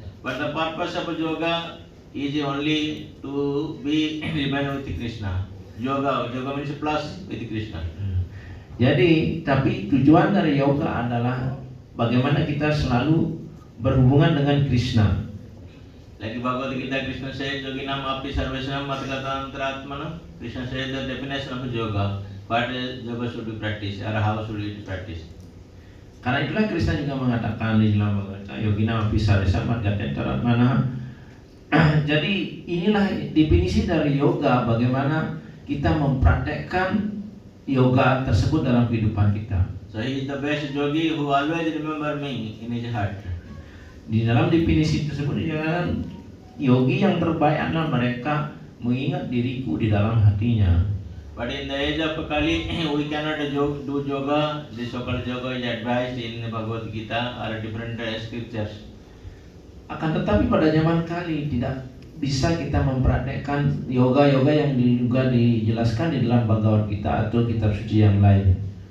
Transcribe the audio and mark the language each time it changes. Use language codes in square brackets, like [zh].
[en] But the purpose of yoga is only to be remain with Krishna. Yoga means plus with Krishna. [id] Jadi, tapi tujuan dari yoga adalah bagaimana kita selalu berhubungan dengan Krishna. [en] Like Bhagavad Gita, Krishna says, [sa] Yoginam api sarvesam matikatantaratmana. [en] Krishna says the definition of yoga. What yoga should be practiced or how should it be practiced? [id] Karena itulah Krishna juga mengatakan di dalam Bhagavad Gita, [sa] Yoginam api sarvesam matikatantaratmana. [id] Jadi inilah definisi dari yoga, bagaimana kita mempraktekkan yoga tersebut dalam kehidupan kita. [en] So he is the best yogi who always remember me in his heart. [id] Di dalam definisi tersebut dikatakan yogi yang terbaik adalah mereka mengingat diriku di dalam hatinya. [en] But in the age of Kali, we cannot do yoga. The so-called yoga is advised in Bhagavad Gita or different scriptures. [id] Akan tetapi pada zaman kali tidak bisa kita mempraktekkan yoga yang juga dijelaskan di dalam Bhagavad Gita atau kitab suci yang lain.